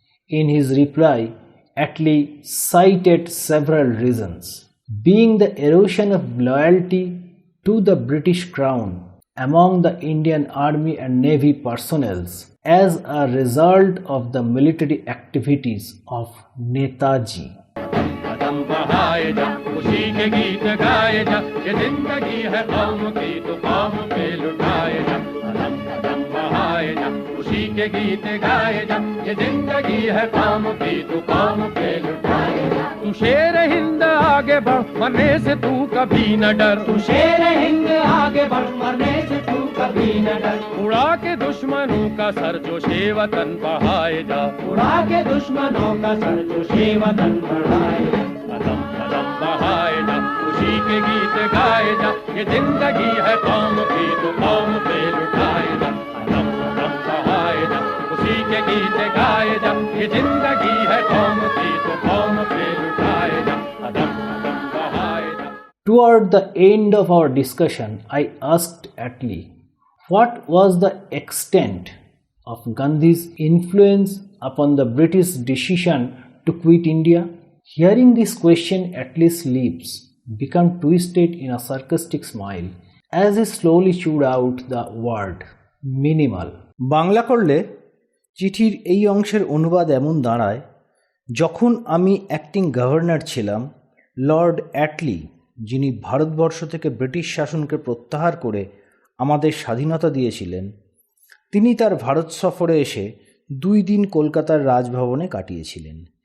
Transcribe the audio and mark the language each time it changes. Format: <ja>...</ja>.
<en>In his reply, Attlee cited several reasons, being the erosion of loyalty to the British Crown among the Indian Army and Navy personnel as a result of the military activities of Netaji.</en> <hi>कदम बढ़ाए जा, खुशी के गीत गाए जा, ये जिंदगी है कौम की तो कौम पे लुटाए जा। कदम कदम बढ़ाए जा, खुशी के गीत गाए जा, ये जिंदगी है कौम की तो कौम पे लुटाए जा। तू शेर हिंद आगे बढ़, मरने से तू कभी न डर। तू शेर हिंद आगे बढ़, मरने से तू कभी न डर। उड़ा के दुश्मनों का सर जो शेवतन बढ़ाए जा, उड़ा के दुश्मनों का सर जो शेवतन बढ़ाए जा। कदम कदम बढ़ाए जा, खुशी के गीत गाए जा, ये जिंदगी है कौम की तो कौम पे लुटाए जा। कदम कदम बढ़ाए जा, खुशी के गीत गाए जा, ये जिंदगी है कौम की तो कौम पे लुटाए जा। कदम कदम बढ़ाए जा।</hi> <en>Toward the end of our discussion, I asked Attlee what was the extent of Gandhi's influence upon the British decision to quit India. Hearing this question, Attlee's lips became twisted in a sarcastic smile as he slowly chewed out the word minimal.</en> <bn>Bangla করলে চিঠির এই অংশের অনুবাদ এমন দাঁড়ায়, যখন আমি acting governor ছিলাম, লর্ড অ্যাটলি, যিনি ভারতবর্ষ থেকে ব্রিটিশ শাসনকে প্রত্যাহার করে আমাদের স্বাধীনতা দিয়েছিলেন, তিনি তার ভারত সফরে এসে 2 দিন কলকাতার রাজভবনে কাটিয়েছিলেন।</bn>